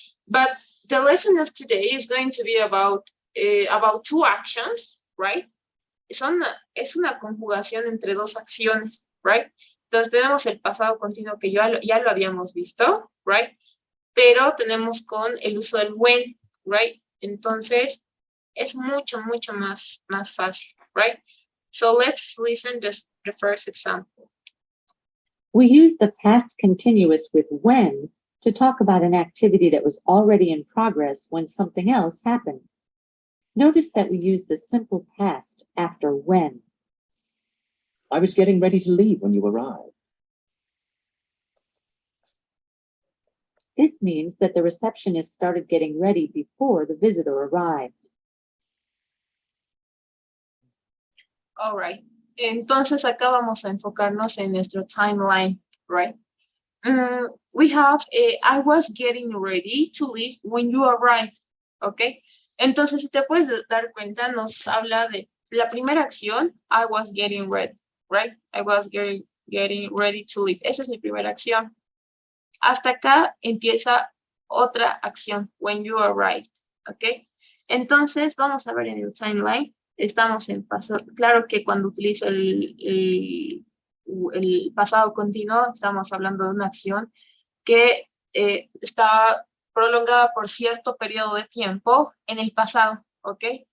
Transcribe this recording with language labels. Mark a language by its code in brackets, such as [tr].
[en] But the lesson of today is going to be about two actions, right? [es] Es una conjugación entre dos acciones, right? Entonces tenemos el pasado continuo que ya lo habíamos visto, right? Pero tenemos con el uso del when, right? Entonces es mucho más fácil, right? [en] So let's listen to the first example. We use the past continuous with when to talk about an activity that was already in progress when something else happened. Notice that we use the simple past after when. I was getting ready to leave when you arrived. This means that the receptionist started getting ready before the visitor arrived. All right. [es] Entonces acá vamos a enfocarnos en nuestro timeline, right? [en] We have I was getting ready to leave when you arrived, okay? [es] Entonces, si te puedes dar cuenta, nos habla de la primera acción, [en] I was getting ready, [es] right? [en] I was getting ready to leave. [es] Esa es mi primera acción. Hasta acá empieza otra acción, [en] when you arrived, [es] okay? Entonces, vamos a ver en el timeline. Estamos en pasado. Claro que cuando utilizo el pasado continuo, estamos hablando de una acción que está prolongada por cierto periodo de tiempo en el pasado, ¿ok?